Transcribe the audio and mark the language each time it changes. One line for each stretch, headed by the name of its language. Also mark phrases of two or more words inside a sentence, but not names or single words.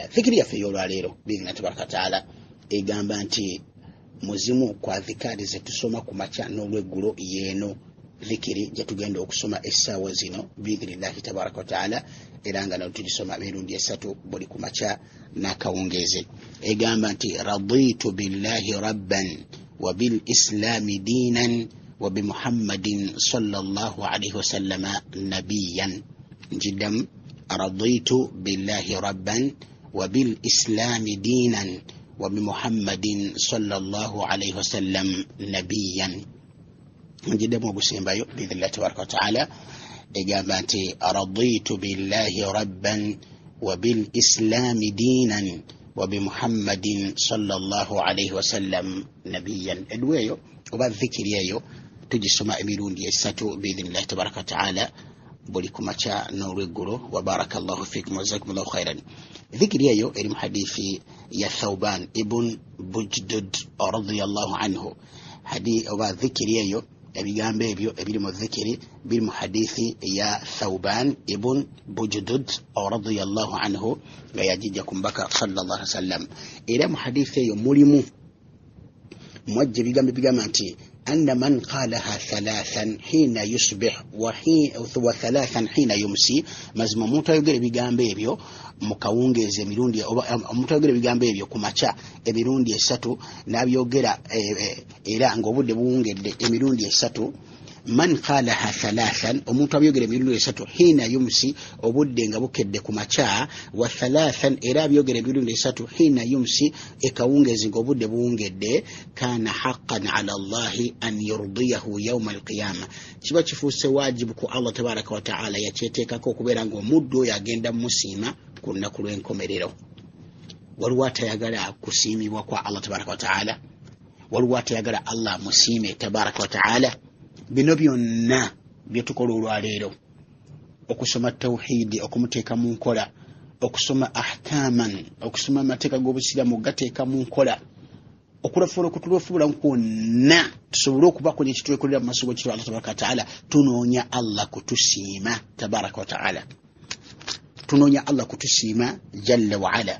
Ganda: Dhikiri yaffe ey'olwaleero
Arabic: بإذن الله تبارك وتعالى
Ganda: egamba nti muzimu kwa dhikari zetusoma ku makya n'olweggulo yeeno dhikiri gyetugenda okusoma essaawa zino
Arabic: بإذن الله تبارك وتعالى
Ganda: era nga nayo tulisoma emirundi 3 buli ku makya n'akawungeeze. Egamba nti
Arabic: رضيت بالله ربا وبالإسلام دينا وبمحمد صلى الله عليه وسلم نبيا. Njiddamu رضيت بالله ربا وبالإسلام دينا وبمحمد صلى الله عليه وسلم نبيا.
Ganda: Njiddamu obusembayo
Arabic: بإذن الله تبارك وتعالى
Ganda: egamba nti
Arabic: رضيت بالله ربا وبالإسلام دينا وبمحمد صلى الله عليه وسلم نبيا.
Ganda: Edweyo oba dhikiri eyo tugisoma emirundi 3
Arabic: بإذن الله تبارك وتعالى
Ganda: buli ku makya n'olweggulo.
Arabic: وبارك الله فيكم وجزاكم الله خيرا.
Ganda: Dhikiri eyo eri mu hadithi ya Thawban ibn Bujdud
Arabic: رضي الله عنه.
Ganda: Oba dhikiri eyo ebigambo ebyo ebiri mu dhikiri biri mu hadithi ya Thawban ibn Bujdud
Arabic: رضي الله عنه
Ganda: nga yajijja ku mbaka
Arabic: صلى الله عليه وسلم.
Ganda: Era mu hadithi eyo mulimu mwajja ebigambo bigamba nti
Arabic: أن من قالها ثلاثا حين يصبح وثلاثا حين يمسي,
Ganda: mazima omuntu ayogera ebigambo ebyo mu kawungeezi emirundi omuntu ayogera ebigambo ebyo ku makya emirundi 3 n'abyogera era ng'obudde buwungedde emirundi 3.
Arabic: من قالها ثلاثا,
Ganda: omuntu abyogera emirundi 3
Arabic: حين يمسي
Ganda: obudde nga bukedde ku makya,
Arabic: وثلاثا
Ganda: era abyogera emirundi 3
Arabic: حين يمسي
Ganda: ekawungeezi ng'obudde buwungedde,
Arabic: كان حقا على الله أن يرضيه يوم القيامة,
Ganda: kiba kifuuse wajibu ku Allah
Arabic: تبارك وتعالى
Ganda: yakyeteekako okubeera ng'omuddu oyo agenda musiima ku lunaku lw'enkomerero. Waliwo atayagala kusiimibwa kwa Allah
Arabic: تبارك وتعالى?
Ganda: Waliwo atayagala Allah musiime
Arabic: تبارك وتعالى?
Ganda: Bino byonna byetukola olwaleero, okusoma tawhidi okumuteeka mu nkola, okusoma ahkaman okusoma amateeka g'obusiraamu gateeka mu nkola, okulafuula okutulofubula kwonna tusobole okubakola ekitwekolera mu maaso g'ekitwa Allah
Arabic: تبارك وتعالى,
Ganda: tunoonya Allah kutusiima
Arabic: تبارك وتعالى,
Ganda: tunoonya Allah kutusiima
Arabic: جل وعلا.